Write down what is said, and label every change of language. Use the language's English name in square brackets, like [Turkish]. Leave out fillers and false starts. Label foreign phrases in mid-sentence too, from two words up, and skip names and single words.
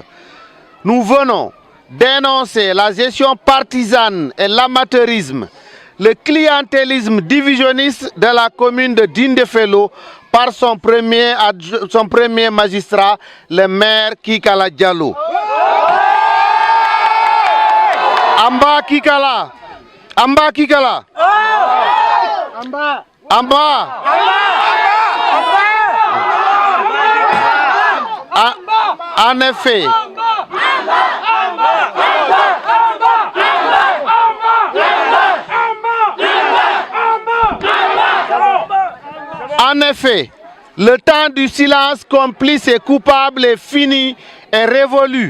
[French] Nous venons dénoncer la gestion partisane et l'amateurisme, le clientélisme divisionniste de la commune de Dindéfelo par son premier magistrat, le maire Kikala Diallo. Amba Kikala. Amba Kikala. Amba. Amba. En effet, le temps du silence complice et coupable est fini et révolu.